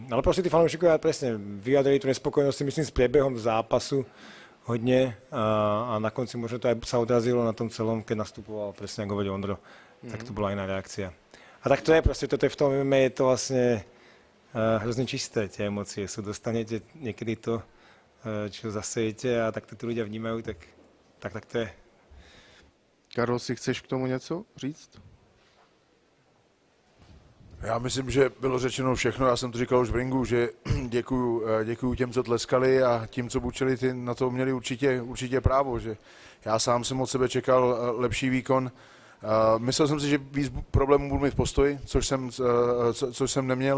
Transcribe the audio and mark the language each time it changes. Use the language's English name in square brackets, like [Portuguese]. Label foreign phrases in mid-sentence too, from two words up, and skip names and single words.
[Slovak] Ale proste tí fanúšikovia presne vyjadrili tú nespokojnosť, myslím, s priebehom zápasu hodne a na konci možno to aj sa odrazilo na tom celom, keď nastupoval, presne ako hovoril Ondro, tak to bola iná reakcia. A tak to je proste, toto je v tom MMA, je to vlastne hrozne čisté, tie emócie sú, dostanete niekedy to, čo zasejete a tak to tí ľudia vnímajú, tak to je. Karol, si chceš k tomu [Czech] něco říct? Já myslím, že bylo řečeno všechno, já jsem to říkal už v ringu, že děkuju těm, co tleskali a tím, co bučili, ty na to měli určitě právo, že já sám jsem od sebe čekal lepší výkon. Myslel jsem si, že víc problémů budu mít v postoji, což jsem neměl.